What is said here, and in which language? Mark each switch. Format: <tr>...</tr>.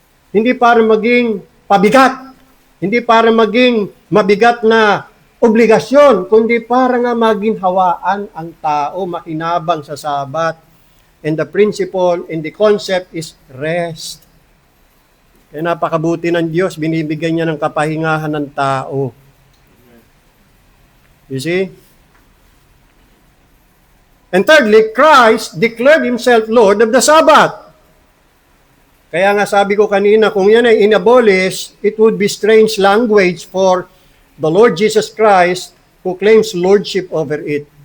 <tl>Hindi para maging pabigat, hindi para maging mabigat na obligasyon, kundi para nga maging hawaan ang tao, makinabang sa Sabbath.</tl> <en>And the principle and the concept is rest.</en> <tl>Kaya napakabuti ng Diyos, binibigyan niya ng kapahingahan ng tao.</tl> <en>You see? And thirdly, Christ declared Himself Lord of the Sabbath.</en> <tl>Kaya nga sabi ko kanina, kung yan ay inabolish,</tl> <en>it would be strange language for the Lord Jesus Christ who claims lordship over it.</en>